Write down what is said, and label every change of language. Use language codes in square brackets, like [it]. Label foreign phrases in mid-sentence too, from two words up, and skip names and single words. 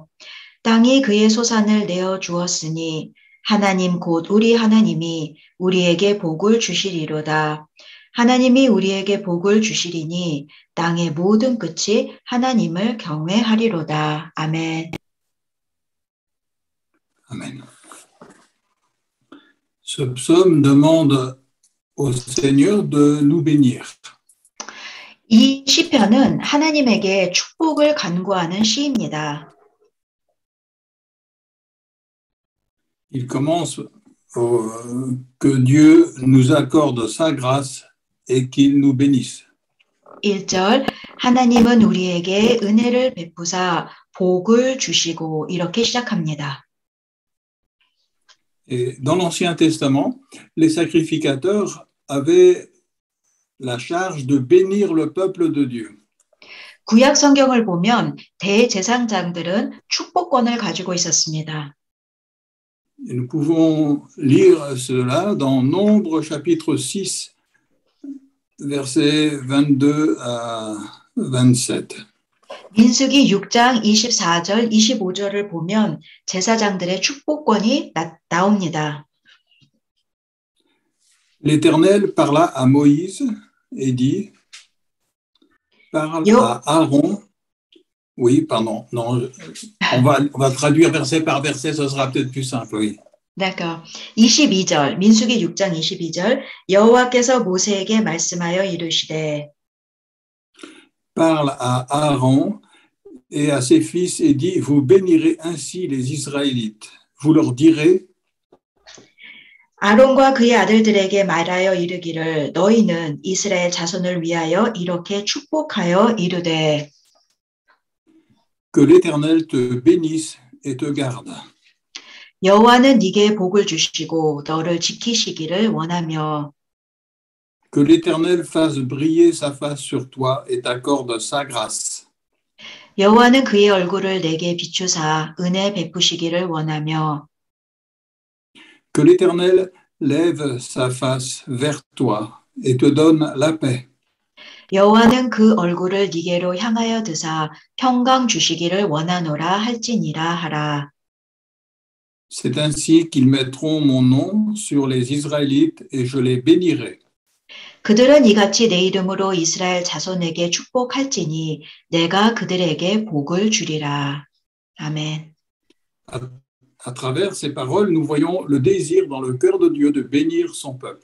[ko] 땅이 그의 소산을 내어 주었으니 하나님 곧 우리 하나님이 우리에게 복을 주시리로다. 하나님이 우리에게 복을 주시리니 땅의 모든 끝이 하나님을 경외하리로다. 아멘. [fr] Amen. Ce psaume demande au Seigneur de nous bénir. [ko] 이 시편은 하나님에게 축복을 간구하는 시입니다. [fr] Il commence que Dieu nous accorde sa grâce et qu'il nous bénisse. [ko] 1절 하나님은 우리에게 은혜를 베푸사 복을 주시고 이렇게 시작합니다. [fr] Et dans l'Ancien Testament, les sacrificateurs avaient la charge de bénir le peuple de Dieu. [ko] 구약 성경을 보면 대제사장들은 축복권을 가지고 있었습니다. [fr] Et nous pouvons lire cela dans Nombre chapitre 6, versets 22 à 27. [ko] 민수기 6장 24절, 25절을 보면 제사장들의 축복권이 나옵니다. [fr] L'Éternel parla à Moïse et dit, parle à Aaron. Oui, pardon. Non, on va traduire verset par verset, ce sera peut-être plus simple, oui. D'accord. [ko] 22절, 민수기 6장 22절, 여호와께서 모세에게 말씀하여 이르시되 [fr] Parle à Aaron et à ses fils et dit, vous bénirez ainsi les Israélites. Vous leur direz, [ko] 아론과 그의 아들들에게 말하여 이르기를 너희는 이스라엘 자손을 위하여 이렇게 축복하여 이르되 [fr] que l'Éternel te bénisse et te garde. [ko] 여호와는 네게 복을 주시고 너를 지키시기를 원하며 [fr] Que l'Éternel fasse briller sa face sur toi et t'accorde sa grâce. [ko] 여호와는 그의 얼굴을 내게 비추사 은혜 베푸시기를 원하며 [fr] Que l'Éternel lève sa face vers toi et te donne la paix. [ko] 여호와는 그 얼굴을 네게로 향하여 드사 평강 주시기를 원하노라 할지니라 하라. [fr] C'est ainsi qu'ils mettront mon nom sur les Israélites et je les bénirai. [ko] 그들은 이같이 내 이름으로 이스라엘 자손에게 축복할지니 내가 그들에게 복을 주리라. 아멘. [fr] À travers ces paroles, nous voyons le désir dans le cœur de Dieu de bénir son peuple.